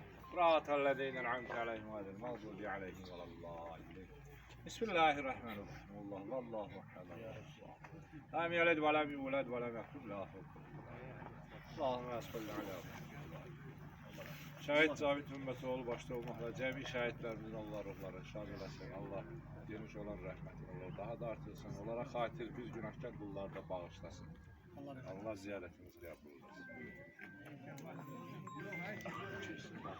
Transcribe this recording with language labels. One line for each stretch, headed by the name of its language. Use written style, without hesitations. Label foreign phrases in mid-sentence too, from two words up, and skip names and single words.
Arabic: صراط الذين أنعمت عليهم غير المغضوب عليهم ولا الضالين. بسم الله الرحمن الرحيم. والله أحد الله لم يلد ولم يولد ولم يكن له كفوا أحد. اللهم صل على محمد.
Azerbaijani: Şəhid Cavit Hümmetoğlu başta olmaqla cəmi şəhidlərimizin Allah ruhları şad eləsin. Allah geniş olan rəhmətin Allah daha da artırsın. Onlara xatir biz günahkar qulları da bağışlasın. Allah ziyarətimizi qəbul etsin.